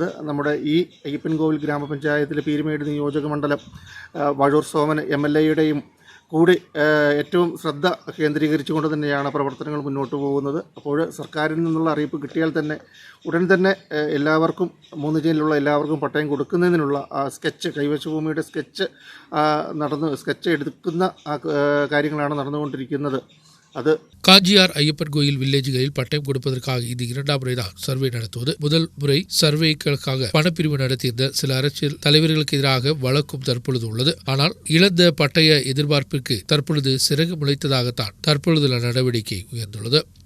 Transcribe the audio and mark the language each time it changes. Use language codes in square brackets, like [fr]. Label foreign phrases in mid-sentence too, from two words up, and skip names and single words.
[ml] നമ്മുടെ ഈ അയ്യപ്പൻകോവിൽ ഗ്രാമപഞ്ചായത്തിലെ പീരുമേട് നിയോജക മണ്ഡലം വഴൂർ സോമൻ MLAയുടെയും കൂടി ഏറ്റവും ശ്രദ്ധ കേന്ദ്രീകരിച്ചുകൊണ്ട് തന്നെയാണ് പ്രവർത്തനങ്ങൾ മുന്നോട്ട് പോകുന്നത്. അപ്പോൾ സർക്കാരിൽ നിന്നുള്ള അറിയിപ്പ് കിട്ടിയാൽ തന്നെ ഉടൻ തന്നെ എല്ലാവർക്കും 3 ചെയിനിലുള്ള എല്ലാവർക്കും പട്ടയം കൊടുക്കുന്നതിനുള്ള സ്കെച്ച് കൈവശ ഭൂമിയുടെ സ്കെച്ച് എടുക്കുന്ന കാര്യങ്ങളാണ് നടന്നുകൊണ്ടിരിക്കുന്നത്. [ta] அது காஞ்சியார் ஐயப்பன் கோயில் வில்லேஜுகளில் பட்டயம் கொடுப்பதற்காக இது 2ஆம் முறைதான் சர்வே நடத்துவது. முதல் முறை சர்வேக்களுக்காக பணப்பிரிவு நடத்தியிருந்த சில அரசியல் தலைவர்களுக்கு எதிராக வழக்கும் தற்பொழுது உள்ளது. ஆனால் இழந்த பட்டய எதிர்பார்ப்பிற்கு தற்பொழுது சிறகு முளைத்ததாகத்தான் தற்பொழுதுள்ள நடவடிக்கை உயர்ந்துள்ளது.